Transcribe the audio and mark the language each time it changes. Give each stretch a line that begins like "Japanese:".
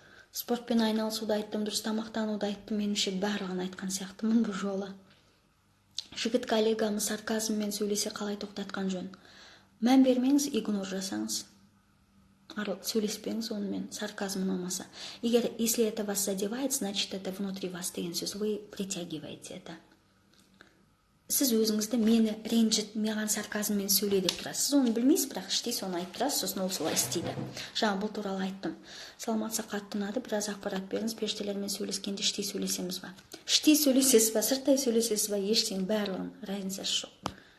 Kazakh: Спортпен айналысуды айттым, дұрыс тамақтануды айттым, меніңше барлығын айтқан сияқтымын бұл жолы. Жігіт коллегамыз сарказммен сөйлесе қалай тоқтатқан жөн. Мән бермеңіз, игнор жасаңыз. Сөйлеспеңіз онымен, сарказм ұнамаса. Егер
Russian: если это вас задевает, значит это внутри вас
Kazakh: деген сөз,
Russian: вы притягиваете это.
Kazakh: Сіз өзіңізді мені ренжіт, маған сарказммен сөйле деп тұрасыз. Сіз оны білмейсіз, бірақ іштей соны айтып тұрасыз, сосын ол солай істейді. Жаңа бұл туралы айттым. Саламатса қатты ұнады, біраз ақпарат беріңіз, періштелермен сөйлескенде іштей сөйлесеміз ба? Іштей сөйлесесіз ба, сырттай сөйлесесіз ба, ештеңе барлығын разницасы жоқ.